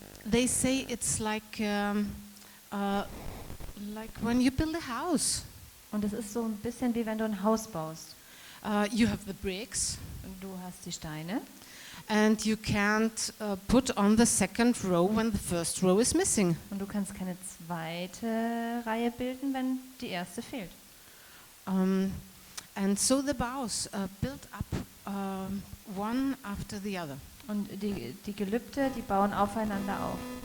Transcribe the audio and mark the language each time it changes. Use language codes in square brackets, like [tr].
[en] They say it's like when you build a house. [de] Und es ist so ein bisschen wie wenn du ein Haus baust. [en] You have the bricks. [de] Und du hast die Steine. [en] And you can't put on the second row when the first row is missing. [de] Und du kannst keine zweite Reihe bilden, wenn die erste fehlt. [en] And so the vows build up one after the other. [de] Und die Gelübde, die bauen aufeinander auf.